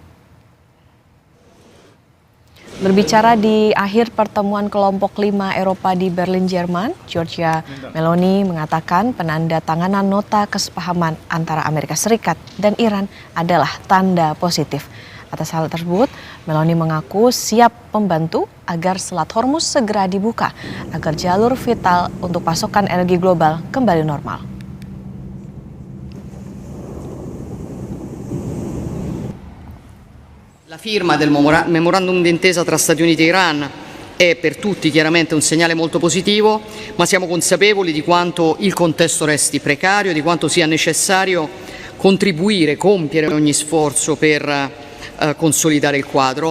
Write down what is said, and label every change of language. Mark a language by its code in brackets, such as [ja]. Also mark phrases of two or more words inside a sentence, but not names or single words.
[id] Berbicara di akhir pertemuan kelompok 5 Eropa di Berlin, Jerman, Giorgia Meloni mengatakan penandatanganan nota kesepahaman antara Amerika Serikat dan Iran adalah tanda positif. Atas hal tersebut, Meloni mengaku siap membantu agar Selat Hormuz segera dibuka agar jalur vital untuk pasokan energi global kembali normal. [it] La firma del memorandum d'intesa tra Stati Uniti e Iran è per tutti chiaramente un segnale molto positivo, ma siamo consapevoli di quanto il contesto resti precario, di quanto sia necessario contribuire, compiere ogni sforzo per consolidare il quadro.